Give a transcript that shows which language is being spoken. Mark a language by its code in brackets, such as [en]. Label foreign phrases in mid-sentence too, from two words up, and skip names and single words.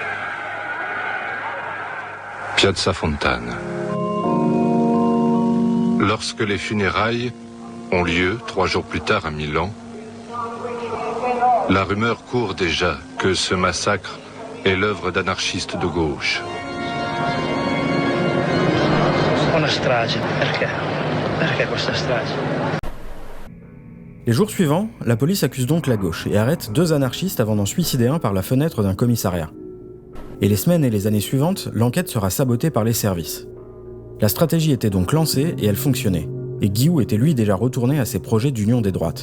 [fr] Piazza Fontana. Lorsque les funérailles ont lieu 3 jours plus tard à Milan, la rumeur court déjà que ce massacre est l'œuvre d'anarchistes de gauche. [it] Una strage, perché? Perché questa strage? [fr] Les jours suivants, la police accuse donc la gauche et arrête 2 anarchistes avant d'en suicider un par la fenêtre d'un commissariat. Et les semaines et les années suivantes, l'enquête sera sabotée par les services. La stratégie était donc lancée et elle fonctionnait. Et Guillou était lui déjà retourné à ses projets d'union des droites.